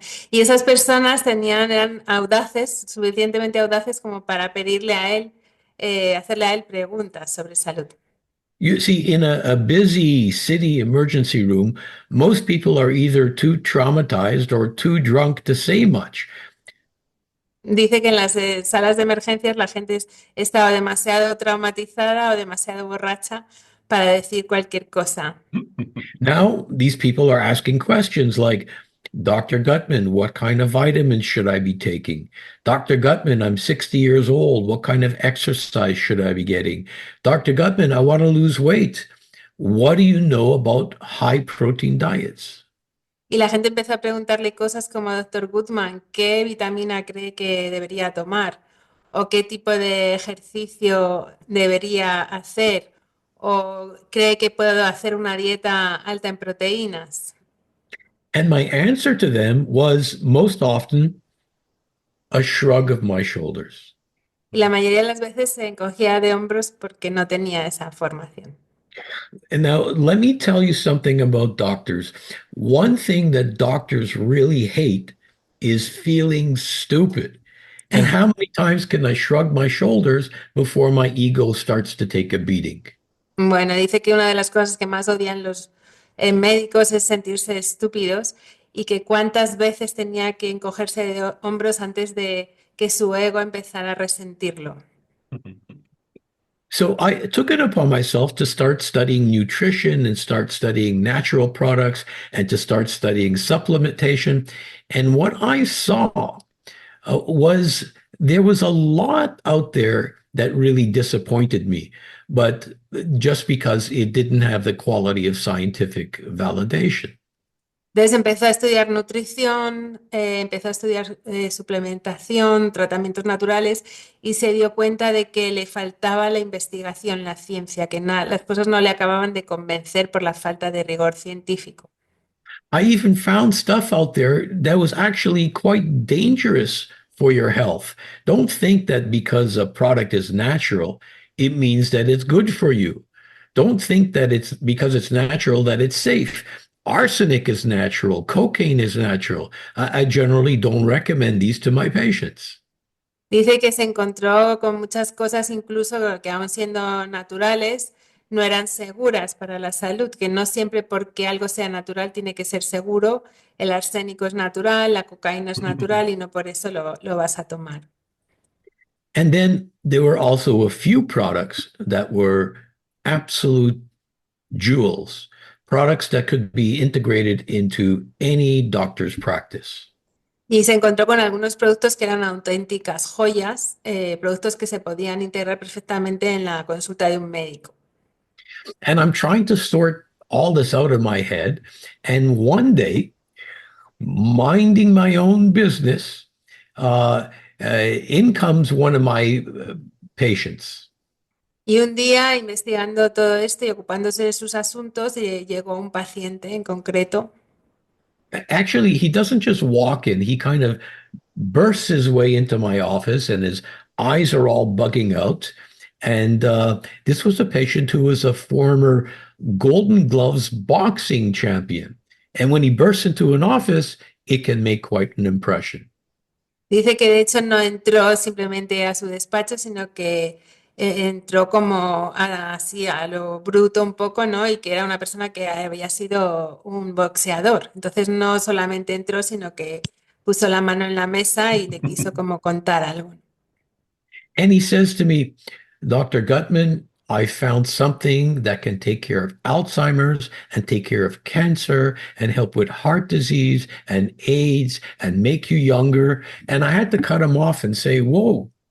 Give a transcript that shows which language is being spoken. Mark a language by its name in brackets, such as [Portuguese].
[Spanish] Y esas personas eran audaces, suficientemente audaces como para pedirle a él, hacerle a él preguntas sobre salud. [English] You see, in a busy city emergency room, most people are either too traumatized or too drunk to say much. [Spanish] Dice que en las salas de emergencias la gente estaba demasiado traumatizada o demasiado borracha para decir cualquier cosa. [English] Now, these people are asking questions like, Dr. Gutman, what kind of vitamins should I be taking? Dr. Gutman, I'm 60 years old. What kind of exercise should I be getting? Dr. Gutman, I want to lose weight. What do you know about high protein diets? [Spanish] Y la gente empezó a preguntarle cosas como, doctor Gutman, ¿qué vitamina cree que debería tomar? ¿O qué tipo de ejercicio debería hacer? ¿O cree que puedo hacer una dieta alta en proteínas? [English] And my answer to them was most often a shrug of my shoulders. [Spanish] Y la mayoría de las veces se encogía de hombros porque no tenía esa formación. [English] And now let me tell you something about doctors. One thing that doctors really hate is feeling stupid. And how many times can I shrug my shoulders before my ego starts to take a beating? [Spanish] Bueno, dice que una de las cosas que más odian los médicos es sentirse estúpidos y que cuántas veces tenía que encogerse de hombros antes de que su ego empezara a resentirlo. [English] So I took it upon myself to start studying nutrition and start studying natural products and to start studying supplementation. And what I saw was there was a lot out there that really disappointed me, but just because it didn't have the quality of scientific validation. [Spanish] Entonces empezó a estudiar nutrición, empezó a estudiar suplementación, tratamientos naturales y se dio cuenta de que le faltaba la investigación, la ciencia, que las cosas no le acababan de convencer por la falta de rigor científico. [English] I even found stuff out there that was actually quite dangerous for your health. Don't think that because a product is natural, it means that it's good for you. Don't think that it's because it's natural that it's safe. Arsenic is natural. Cocaine is natural. I generally don't recommend these to my patients. [Spanish] Dice que se encontró con muchas cosas, incluso que aun siendo naturales, no eran seguras para la salud, que no siempre porque algo sea natural tiene que ser seguro. El arsénico es natural, la cocaína es natural y no por eso lo vas a tomar. [English] And then there were also a few products that were absolute jewels, products that could be integrated into any doctor's practice. [Spanish] Y se encontró con algunos productos que eran auténticas joyas, productos que se podían integrar perfectamente en la consulta de un médico. [English] And I'm trying to sort all this out of my head. And one day, minding my own business, in comes one of my patients. [Spanish] Y un día, investigando todo esto y ocupándose de sus asuntos, llegó un paciente en concreto. [English] Actually, he doesn't just walk in, he kind of bursts his way into my office and his eyes are all bugging out. And this was a patient who was a former Golden Gloves boxing champion. And when he bursts into an office, it can make quite an impression. [Spanish] Dice que de hecho no entró simplemente a su despacho, sino que entró como así a lo bruto un poco, ¿no? Y que era una persona que había sido un boxeador. Entonces no solamente entró, sino que puso la mano en la mesa y le quiso como contar algo. [English] And he says to me, Dr. Gutman, I found something that can take care of Alzheimer's and take care of cancer and help with heart disease and AIDS and make you younger. And I had to cut him off and say, whoa,